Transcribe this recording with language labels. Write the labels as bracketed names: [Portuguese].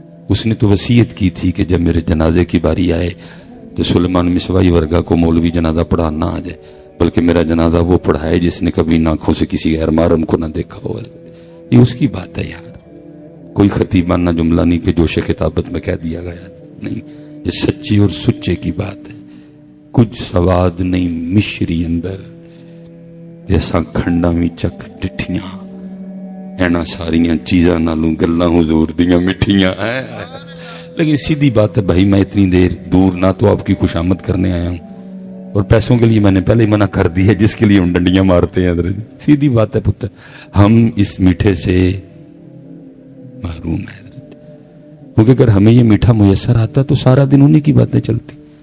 [Urdu] اس نے تو وصیت کی تھی کہ جب میرے جنازے کی باری آئے تو سلیمان مصباحی ورگا کو مولوی جنازہ پڑھانا آ جائے، بلکہ میرا جنازہ وہ پڑھائے جس نے کبھی آنکھوں سے کسی غیر محرم کو نہ دیکھا ہو۔ یہ اس کی بات ہے یار، کوئی خطیبانہ جملہ نہیں کہ جوش خطابت میں کہہ دیا گیا، نہیں، یہ سچی اور سچے کی بات ہے. [Punjabi] کچھ سواد نہیں مشری اندر جیسا کھنڈا میں چک ڈٹھیاں اینا ساریاں چیزاں نالوں گلاں حضور دیاں مٹھیاں. [Urdu] لیکن سیدھی بات ہے بھائی، میں اتنی دیر دور نہ تو آپ کی خوشامد کرنے آیا ہوں، اور پیسوں کے لیے میں نے پہلے ہی منع کر دی ہے جس کے لیے ہم ڈنڈیاں مارتے ہیں. سیدھی بات ہے پتر، ہم اس میٹھے سے محروم ہیں حضرت، کیونکہ اگر ہمیں یہ میٹھا میسر آتا تو سارا دن انہی کی باتیں چلتی.